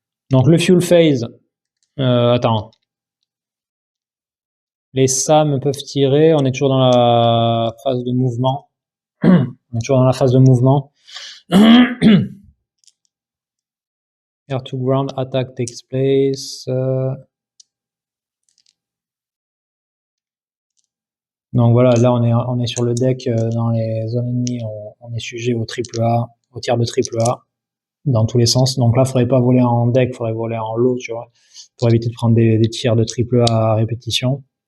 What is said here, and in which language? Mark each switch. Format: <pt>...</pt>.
<fr>Donc le fuel phase, attends. Les SAM peuvent tirer, on est toujours dans la phase de mouvement. On est toujours dans la phase de mouvement.</fr> <en>Air to ground attack takes place.</en> <fr>Donc voilà, là on est sur le deck, dans les zones ennemies, on est sujet au triple A, au tir de triple A, dans tous les sens. Donc là, il faudrait pas voler en deck, il faudrait voler en lot, tu vois, pour éviter de prendre des tirs de triple A à répétition.</fr>